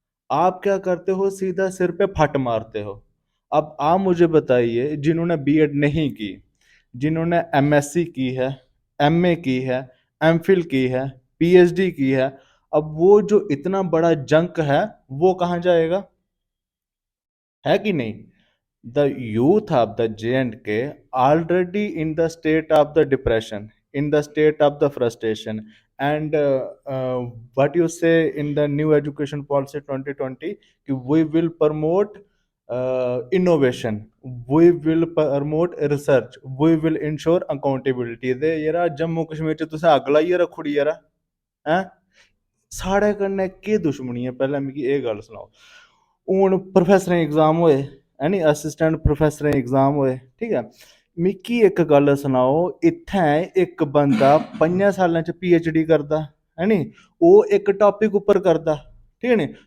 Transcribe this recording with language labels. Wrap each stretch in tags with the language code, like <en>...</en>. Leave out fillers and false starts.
<hi>आप क्या करते हो, सीधा सिर पे फट मारते हो। अब आप मुझे बताइए, जिन्होंने बीएड नहीं की, जिन्होंने एमएससी की है, एमए की है, एमफिल की है, पीएचडी की है, अब वो जो इतना बड़ा जंक है वो कहाँ जाएगा? है कि नहीं?</hi> <en>The youth of the J&K already in the state of the depression, in the state of the frustration, and what you say in the new education policy 2020, we will promote innovation, we will promote research, we will ensure accountability।</en> <doi>दे यार जम्मू कश्मीर च तुसें अग्ग लाइयै रखुड़ी यार, हैं? साढ़े कन्नै केह् दुश्मनी है, पैह्लें मिगी एह् गल्ल सनाओ। हून प्रोफैसरें एग्जाम होए है नी, असिस्टेंट प्रोफैसरें एग्जाम होए, ठीक है। मिगी एक गल्ल सनाओ, इत्थें एक बंदा 5 सालें च PhD करदा है नी, ओह् एक टॉपिक उप्पर करदा, ठीक है नी।</doi>